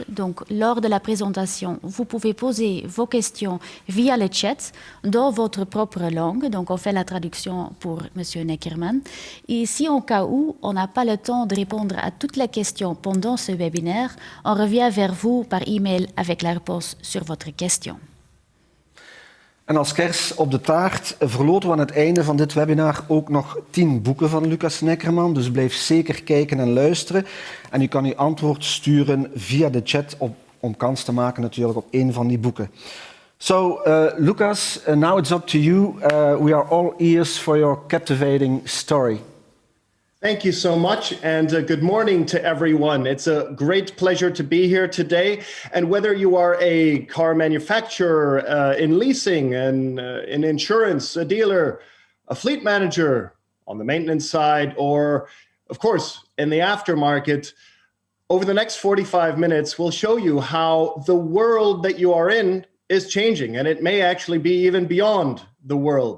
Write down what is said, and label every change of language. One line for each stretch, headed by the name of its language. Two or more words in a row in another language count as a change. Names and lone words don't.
French: Donc, lors de la présentation, vous pouvez poser vos questions via le chat dans votre propre langue. Donc, on fait la traduction pour M. Neckermann. Et si en cas où on n'a pas le temps de répondre à toutes les questions pendant ce webinaire, on revient vers vous par email avec la réponse sur votre question.
Dutch: En als kers op de taart verloten we aan het einde van dit webinar ook nog 10 boeken van Lukas Neckermann. Dus blijf zeker kijken en luisteren. En u kan uw antwoord sturen via de chat om kans te maken natuurlijk op een van die boeken.
English: So, Lukas, now it's up to you. We are all ears for your captivating story. Thank you so much, and good morning to everyone. It's a great pleasure to be here today. And whether you are a car manufacturer, in leasing, and in insurance, a dealer, a fleet manager on the maintenance side, or of course in the aftermarket, over the next 45 minutes, we'll show you how the world that you are in is changing, and it may actually be even beyond the world.